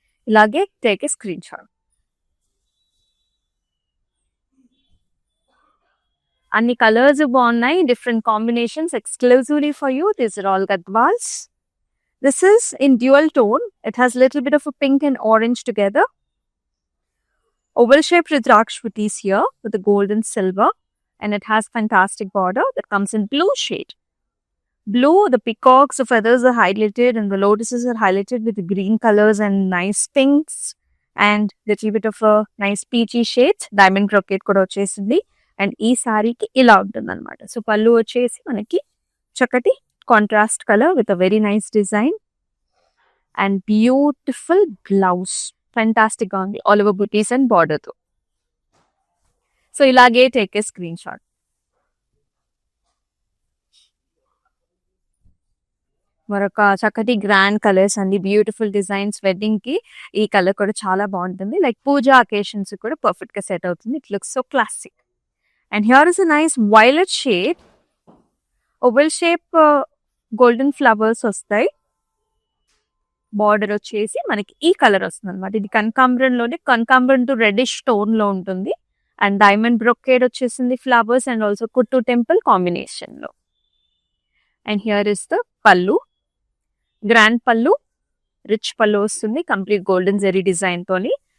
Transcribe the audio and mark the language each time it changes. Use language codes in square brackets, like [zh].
[en] ఇలాగే take a screenshot. [te] అన్ని colours బాగున్నాయి, different combinations exclusively for you. [en] These are all Gadwals. This is in dual tone. It has little bit of a pink and orange together. Oval shaped Rudraksh booties here with the gold and silver, and it has fantastic border that comes in blue shade. Blue, the peacocks, the feathers are highlighted, and the lotuses are highlighted with the green colors and nice pinks and little bit of a nice peachy shades. [te] Diamond brocade కూడా వచ్చేసింది. And ఈ సారీకి ఇలా ఉంటుంది అనమాట. So పళ్ళు వచ్చేసి మనకి చక్కటి contrast colour with a very nice design and beautiful blouse. Fantastic గా ఉంది, all over buttis and border తో. సో ఇలాగే టేక్ ఏ స్క్రీన్ షాట్. మరొక చక్కటి గ్రాండ్ కలర్స్ అండి, బ్యూటిఫుల్ డిజైన్స్. వెడ్డింగ్ కి ఈ కలర్ కూడా చాలా బాగుంటుంది, లైక్ పూజా అకేషన్స్ కూడా పర్ఫెక్ట్ గా సెట్ అవుతుంది. [en] It looks so classic. And here is a nice violet shade. Oval shape golden flowers వస్తాయి. [te] బార్డర్ వచ్చేసి మనకి ఈ కలర్ వస్తుంది అనమాట. ఇది కనకాంబరం లోనే, కనకాంబరం టు రెడిష్ టోన్ లో ఉంటుంది. అండ్ డైమండ్ బ్రొకేడ్ వచ్చేసింది, ఫ్లవర్స్ అండ్ ఆల్సో కుట్టు టెంపుల్ కాంబినేషన్ లో. అండ్ హియర్ ఇస్ ద పళ్ళు, గ్రాండ్ పళ్ళు, రిచ్ పళ్ళు వస్తుంది, కంప్లీట్ గోల్డెన్ జెరీ డిజైన్ తోని.